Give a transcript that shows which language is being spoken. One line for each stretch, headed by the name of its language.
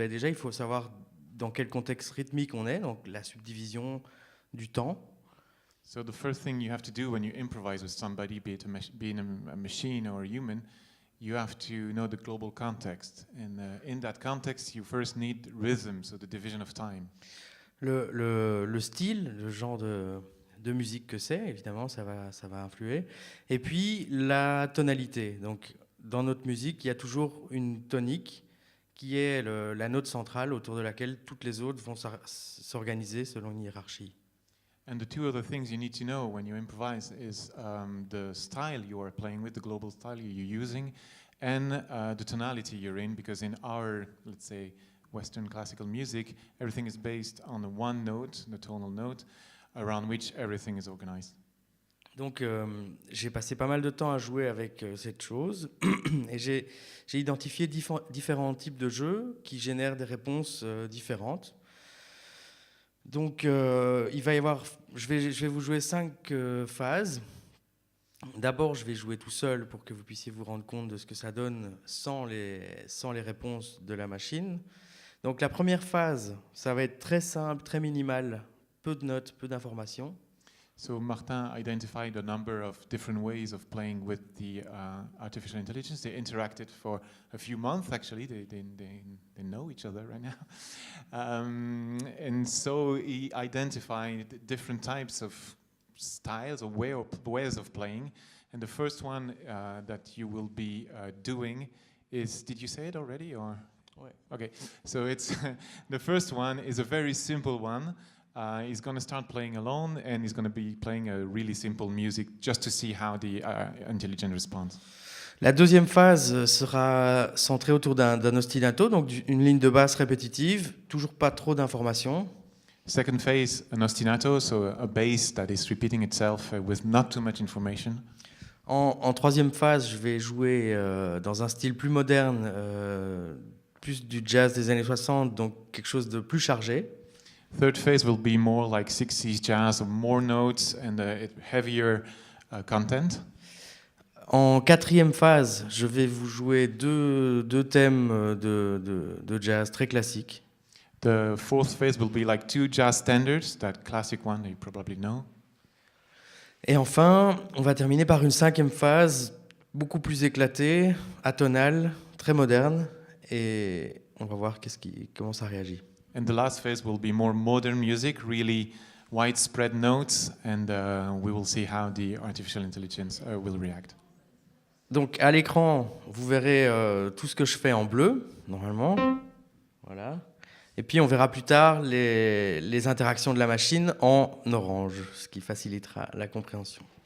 French: Déjà, il faut savoir dans quel contexte rythmique on est, donc la subdivision du temps.
English: So the first thing you have to do when you improvise with somebody, be it a machine or a human, you have to know the global context. And in that context, you first need rhythm, so the division of time.
French: Le style, le genre de musique que c'est, évidemment, ça va influer. Et puis, la tonalité. Donc, dans notre musique, il y a toujours une tonique qui est la note centrale autour de laquelle toutes les autres vont s'organiser selon une hiérarchie.
English: And the two other things you need to know when you improvise is the style you are playing with, the global style you're using, and the tonality you're in, because in our, let's say, Western classical music, everything is based on the one note, the tonal note, around which everything is organized.
French: Donc, j'ai passé pas mal de temps à jouer avec cette chose, et j'ai identifié différents types de jeux qui génèrent des réponses différentes. Donc, il va y avoir, je vais vous jouer 5 phases. D'abord, je vais jouer tout seul pour que vous puissiez vous rendre compte de ce que ça donne sans les réponses de la machine. Donc, la première phase, ça va être très simple, très minimal, peu de notes, peu d'informations.
English: So Martin identified a number of different ways of playing with the artificial intelligence. They interacted for a few months, actually. They know each other right now. And so he identified different types of styles or ways of playing. And the first one that you will be doing is, did you say it already? Or?
French: Ouais.
English: Okay, so it's the first one is a very simple one. He's going to start playing alone, and he's going to be playing a really simple music just to see how the intelligence responds.
French: La deuxième phase sera centrée autour d'un ostinato, donc une ligne de basse répétitive, toujours pas trop d'informations.
English: Second phase, an ostinato, so a bass that is repeating itself with not too much information.
French: En troisième phase, je vais jouer dans un style plus moderne, plus du jazz des années 60, donc quelque chose de plus chargé.
English: Third phase will be more like 60s jazz, more notes and heavier content.
French: En quatrième phase, je vais vous jouer deux thèmes de jazz très classiques.
English: The fourth phase will be like 2 jazz standards, that classic one that you probably know.
French: Et enfin, on va terminer par une cinquième phase beaucoup plus éclatée, atonale, très moderne, et on va voir comment ça réagit.
English: And the last phase will be more modern music, really widespread notes, and we will see how the artificial intelligence will react.
French: Donc à l'écran, vous verrez tout ce que je fais en bleu, normalement. Voilà. Et puis on verra plus tard les interactions de la machine en orange, ce qui facilitera la compréhension.